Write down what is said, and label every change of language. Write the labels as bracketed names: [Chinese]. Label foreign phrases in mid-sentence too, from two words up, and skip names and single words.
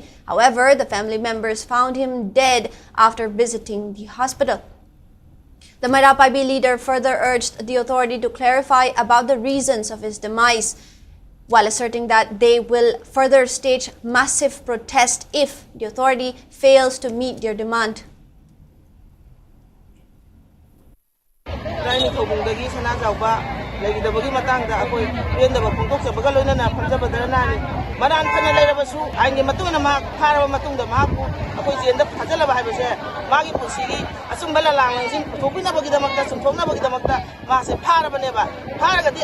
[English] However, the family members found him dead after visiting the hospital. The Mairapabi leader further urged the authority to clarify about the reasons of his demise. while asserting that they will further stage massive protest if the authority fails to meet their demand. [Manipuri] ꯂꯩꯒꯗꯕꯒꯤ ꯃꯇꯥꯡꯗ ꯑꯩꯈꯣꯏ ꯄꯦꯟꯗꯕ ꯐꯣꯡꯗꯣꯛꯆꯕꯒ ꯂꯣꯏꯅꯅ ꯐꯝꯖꯕꯗ ꯅꯥꯅꯤ ꯃꯔꯥꯟ ꯐꯅ ꯂꯩꯔꯕꯁꯨ ꯑꯥꯏꯟꯒꯤ ꯃꯇꯨꯡ ꯏꯟꯅ ꯃꯍꯥꯛ ꯐꯥꯔꯕ ꯃꯇꯨꯡꯗ ꯃꯍꯥꯛꯄꯨ ꯑꯩꯈꯣꯏ ꯖꯦꯜꯗ ꯊꯥꯖꯤꯜꯂꯕ ꯍꯥꯏꯕꯁꯦ ꯃꯥꯒꯤ ꯄꯨꯟꯁꯤꯒꯤ ꯑꯆꯨꯝꯕ ꯂꯥꯜꯂꯥꯡꯁꯤꯡ ꯄꯨꯊꯣꯛꯄꯤꯅꯕꯒꯤꯗꯃꯛꯇ ꯆꯨꯝꯊꯣꯛꯅꯕꯒꯤꯗꯃꯛꯇ ꯃꯥꯁꯦ ꯐꯥꯔꯕꯅꯦꯕ ꯐꯥꯔꯒꯗꯤ